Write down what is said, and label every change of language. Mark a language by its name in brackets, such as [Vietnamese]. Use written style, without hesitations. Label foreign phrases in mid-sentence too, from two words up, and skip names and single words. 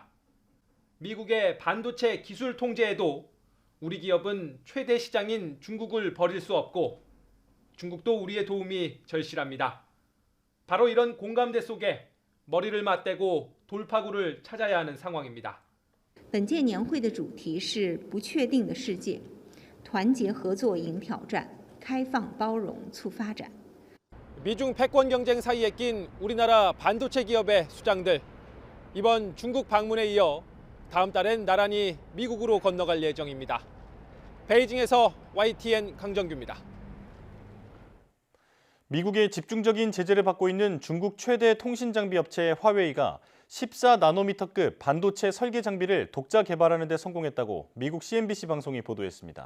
[Korean] 미국의 반도체 기술 통제에도 우리 기업은 최대 시장인 중국을 버릴 수 없고 중국도 우리의 도움이 절실합니다. 바로 이런 공감대 속에 머리를 맞대고 돌파구를 찾아야 하는 상황입니다. [Chinese] 本届年会的主题是不确定的世界，团结合作迎挑战，开放包容促发展。 [Korean] 미중 패권 경쟁 사이에 낀 우리나라 반도체 기업의 수장들. 이번 중국 방문에 이어 다음 달엔 나란히 미국으로 건너갈 예정입니다. 베이징에서 YTN 강정규입니다. 미국의 집중적인 제재를 받고 있는 중국 최대 통신 장비 업체 화웨이가 14나노미터급 반도체 설계 장비를 독자 개발하는 데 성공했다고 미국 CNBC 방송이 보도했습니다.